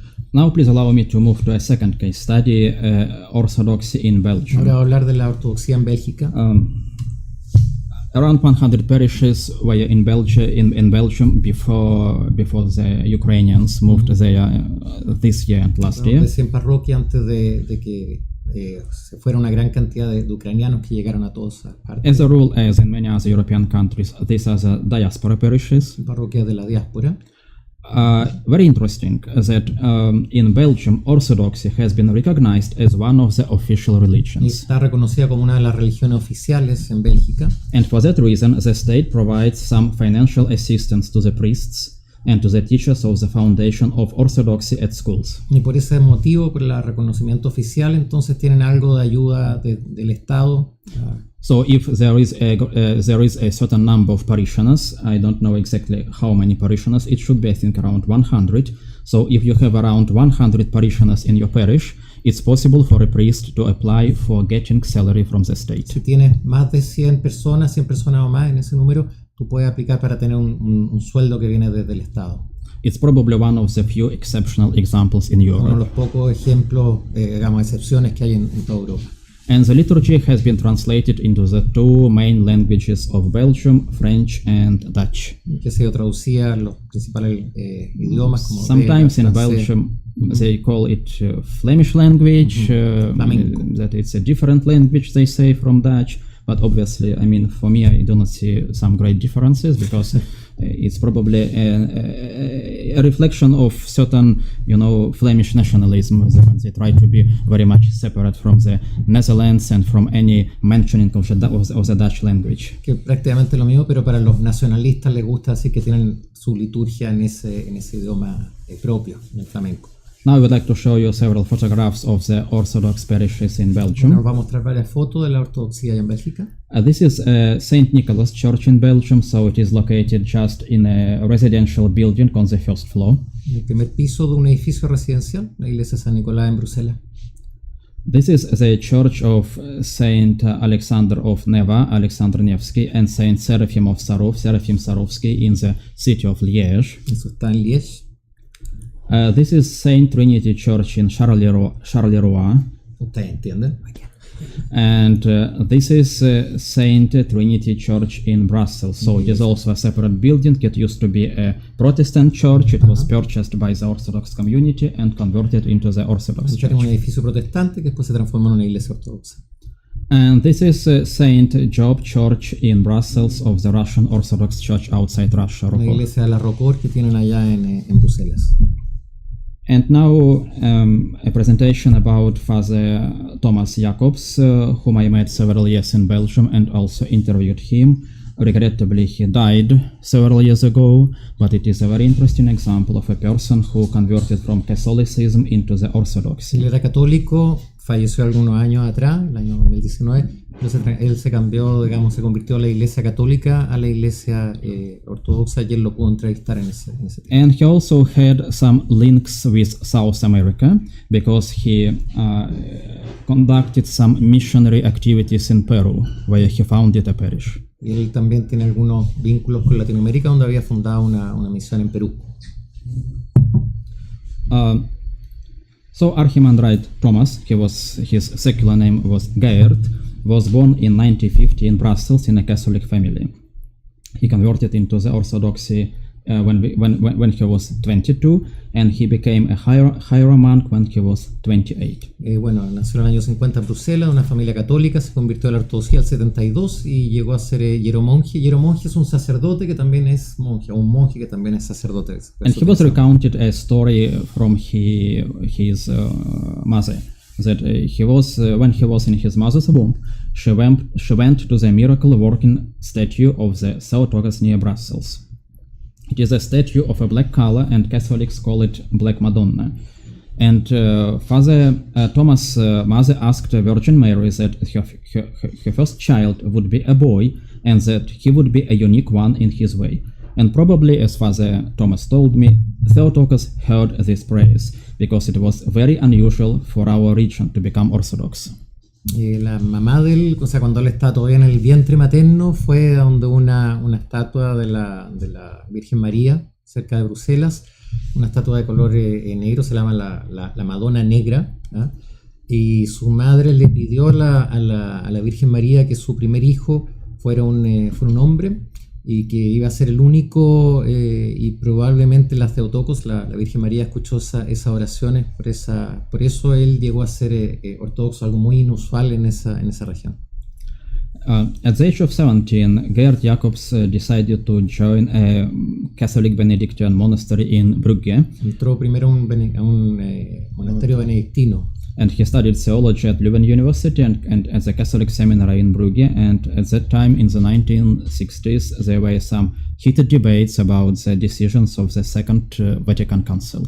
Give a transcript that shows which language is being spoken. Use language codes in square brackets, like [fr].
[en] Now please allow me to move to a second case study, Orthodoxy in Belgium. [es] Ahora voy a hablar de la ortodoxia en Bélgica. [en] Around 100 parishes were in Belgium before the Ukrainians moved there this year and last year. [es] De 100 parroquias antes de que se fuera una gran cantidad de ucranianos que llegaron a todas esas partes. [en] As a rule, as in many other European countries, these are the diaspora parishes. [es] Parroquias de la diáspora. [en] Very interesting that in Belgium, Orthodoxy has been recognized as one of the official religions. [es] Está reconocida como una de las religiones oficiales en Bélgica. [en] And for that reason, the state provides some financial assistance to the priests and to the teachers of the foundation of Orthodoxy at schools. [es] Y por ese motivo, por el reconocimiento oficial, entonces tienen algo de ayuda del Estado. [en] So if there is a certain number of parishioners, I don't know exactly how many parishioners, it should be I think around 100. So if you have around 100 parishioners in your parish, it's possible for a priest to apply for getting salary from the state. [es] Si tienes más de 100 personas o más en ese número, tú puedes aplicar para tener un sueldo que viene desde el Estado. [en] It's probably one of the few exceptional examples in Europe. [es] Uno de los pocos ejemplos, digamos, excepciones que hay en toda Europa. [en] And the liturgy has been translated into the two main languages of Belgium, French and Dutch. [es] Que ha sido traducida a los principales idiomas como [en] sometimes in Belgium they call it Flemish language, that it's a different language they say from Dutch. But obviously, I mean, for me, I do not see some great differences because it's probably a reflection of certain, Flemish nationalism when they try to be very much separate from the Netherlands and from any mentioning of the Dutch language. [es] Que prácticamente lo mismo, pero para los nacionalistas les gusta decir que tienen su liturgia en ese idioma propio, en el flamenco. [en] Now I would like to show you several photographs of the Orthodox parishes in Belgium. [es] Nos va a mostrar varias fotos de la ortodoxia en Bélgica. [en] This is St. Nicholas Church in Belgium, so it is located just in a residential building on the first floor. [es] En el primer piso de un edificio residencial, la iglesia San Nicolás en Bruselas. [en] This is the church of Saint Alexander of Neva, Alexander Nevsky, and Saint Seraphim of Sarov, Seraphim Sarovsky in the city of Liège. [es] Eso está en Liège. [en] This is Saint Trinity Church in Charleroi. [es] Ustedes entienden. [en] And this is Saint Trinity Church in Brussels. So it is also a separate building. It used to be a Protestant church. It was purchased by the Orthodox community and converted into the Orthodox [es] Era un [en] church. [es] edificio protestante que después se transformó en una iglesia ortodoxa. [en] And this is Saint Job Church in Brussels of the Russian Orthodox Church outside Russia. [es] La Rokor. iglesia de la Rocor que tienen allá en Bruselas. [en] And now a presentation about Father Thomas Jacobs, whom I met several years in Belgium and also interviewed him. Regrettably, he died several years ago, but it is a very interesting example of a person who converted from Catholicism into the Orthodoxy. [es] Él era católico, falleció algunos años atrás, el año 2019. Él se cambió, digamos, se convirtió a la iglesia católica a la iglesia ortodoxa y él lo pudo entrevistar en ese tiempo. [en] And he also had some links with South America because he conducted some missionary activities in Peru, where he founded a parish. [es] Y él también tiene algunos vínculos con Latinoamérica, donde había fundado una misión en Perú. [en] So Archimandrite Thomas, his secular name was Geert, was born in 1950 in Brussels in a Catholic family. He converted into the Orthodoxy when he was 22, and he became a hieromonk when he was 28. [es] Bueno, nació en el año 50 en Bruselas, una familia católica, se convirtió a la ortodoxia al 72 y llegó a ser hieromonje. Hieromonje es un sacerdote que también es monje, o un monje que también es sacerdote. [en] And he was recounted a story from his mother, that when he was in his mother's womb, she went to the miracle-working statue of the Theotokos near Brussels. It is a statue of a black color, and Catholics call it Black Madonna. And Father Thomas' mother asked Virgin Mary that her first child would be a boy, and that he would be a unique one in his way. And probably, as Father Thomas told me, Theotokos heard this praise, because it was very unusual for our region to become Orthodox. [es] La mamá de él, o sea, cuando él estaba todavía en el vientre materno, fue a donde una estatua de la Virgen María, cerca de Bruselas, una estatua de color negro, se llama la Madonna Negra, ¿eh? Y su madre le pidió a la Virgen María que su primer hijo fuera un hombre, y que iba a ser el único, y probablemente la Theotokos, la Virgen María, escuchó esas oraciones, por eso él llegó a ser ortodoxo, algo muy inusual en esa región. [en] At the age of 17, Geert Jacobs decided to join a Catholic Benedictine monastery in Brugge. [es] Entró primero a un monasterio benedictino. [en] And he studied theology at Leuven University and at the Catholic Seminary in Brugge. And at that time, in the 1960s, there were some heated debates about the decisions of the Second Vatican Council.